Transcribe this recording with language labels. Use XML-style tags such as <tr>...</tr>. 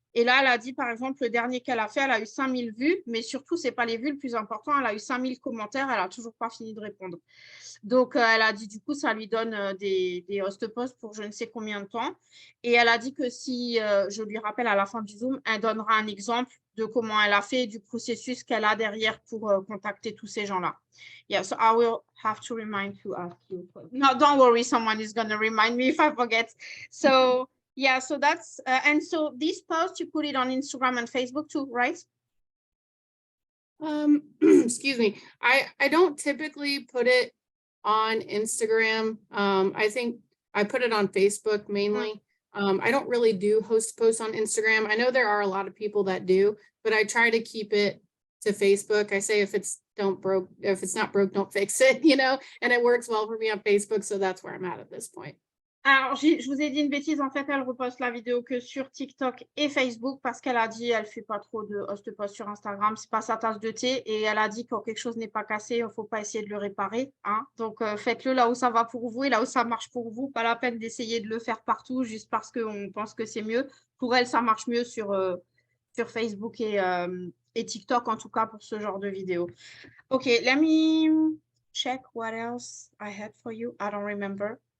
<fr>Et là, elle a dit, par exemple, le dernier qu'elle a fait, elle a eu 5000 vues, mais surtout, ce n'est pas les vues le plus important, elle a eu 5000 commentaires, elle n'a toujours pas fini de répondre. Donc, elle a dit, du coup, ça lui donne des host posts pour je ne sais combien de temps. Et elle a dit que si, je lui rappelle à la fin du Zoom, elle donnera un exemple de comment elle a fait, du processus qu'elle a derrière pour contacter tous ces gens-là.</fr> <en>Yeah, so I will have to remind you. No, don't worry, someone is going to remind me if I forget. So, yeah, so that's, and so this post, you put it on Instagram and Facebook too, right? Excuse me. I don't typically put it on Instagram. I think I put it on Facebook mainly. I don't really do host posts on Instagram. I know there are a lot of people that do, but I try to keep it to Facebook. I say if it's not broke, don't fix it, you know, and it works well for me on Facebook. So that's where I'm at this point.</en> <fr>Alors, je vous ai dit une bêtise. En fait, elle reposte la vidéo que sur TikTok et Facebook parce qu'elle a dit qu'elle ne fait pas trop de host post sur Instagram. Ce n'est pas sa tasse de thé. Et elle a dit quand quelque chose n'est pas cassé, il ne faut pas essayer de le réparer. Hein. Donc, faites-le là où ça va pour vous et là où ça marche pour vous. Pas la peine d'essayer de le faire partout juste parce qu'on pense que c'est mieux. Pour elle, ça marche mieux sur Facebook et TikTok, en tout cas pour ce genre de vidéo.</fr> <en>OK, let me check what else I had for you. I don't remember.</en>